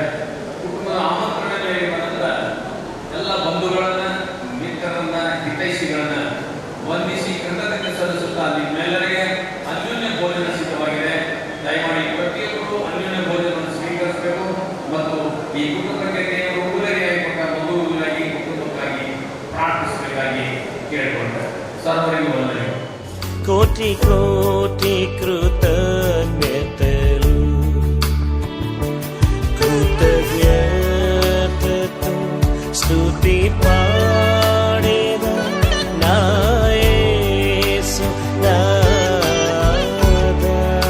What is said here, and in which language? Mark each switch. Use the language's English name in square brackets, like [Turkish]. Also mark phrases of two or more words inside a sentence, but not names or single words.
[Kannada] ಕುಟುಂಬದ ಆಮಂತ್ರಣ ಮೇರೆಗೆ ಬಂದ ಎಲ್ಲ ಬಂಧುಗಳನ್ನ, ಮಿತ್ರರನ್ನ, ಹಿತೈಷಿಗಳನ್ನ ವಂದಿಸಿ ಕೃತಜ್ಞತೆ ಸಲ್ಲಿಸುತ್ತಾ ನಿಮ್ಮೆಲ್ಲರಿಗೆ ಅನ್ಯೋನ್ಯ ಭೋಜನ ಸಿದ್ಧವಾಗಿದೆ. ದಯಮಾಡಿ ಪ್ರತಿಯೊಬ್ಬರು ಅನ್ಯೋನ್ಯ ಭೋಜನವನ್ನು ಸ್ವೀಕರಿಸಬೇಕು ಮತ್ತು ಈ ಕುಟುಂಬಕ್ಕೆ ದೇವರು ಉಡುಗೊರೆಯಾಗಿ ಕೊಟ್ಟ ಮಗುವಿಗಾಗಿ ಕುಟುಂಬಕ್ಕಾಗಿ ಪ್ರಾರ್ಥಿಸಬೇಕಾಗಿ ಕೇಳಿಕೊಂಡ್ರೆ ಸರ್ವರಿಗೂ ವಂದನೆಗಳು. [Telugu] కోటి కోటి కృతజ్ఞతలు కృతజ్ఞతతో స్తుతి పాడేద నా యేసు నాదా.